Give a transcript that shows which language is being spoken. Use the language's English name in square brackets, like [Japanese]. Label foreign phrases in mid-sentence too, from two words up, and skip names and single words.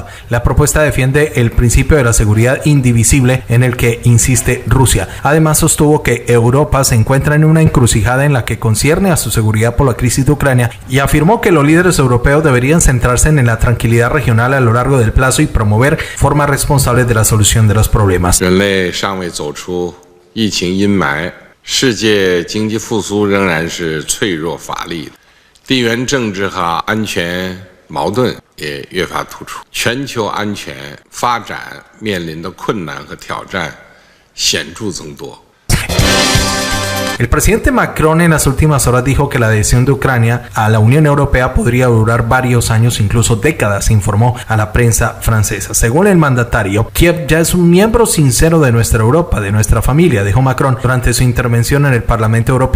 [Spanish] La propuesta defiende el principio de la seguridad indivisible en el que insiste Rusia. Además, sostuvo que Europa se encuentra en una encrucijada en la que concierne a su seguridad por la crisis de Ucrania y afirmó que los líderes europeos deberían centrarse en la tranquilidad regional a lo largo del plazo y promover formas responsables de la solución de los problemas. [Chinese] 人类尚未走出疫情阴霾，世界经济复苏仍然是脆弱乏力的，地缘政治和安全矛盾也越发突出，全球安全发展面临的困难和挑战显著增多。 [Spanish] El presidente Macron en las últimas horas dijo que la adhesión de Ucrania a la Unión Europea podría durar varios años, incluso décadas, informó a la prensa francesa. Según el mandatario, Kiev ya es un miembro sincero de nuestra Europa, de nuestra familia, dijo Macron durante su intervención en el Parlamento Europeo.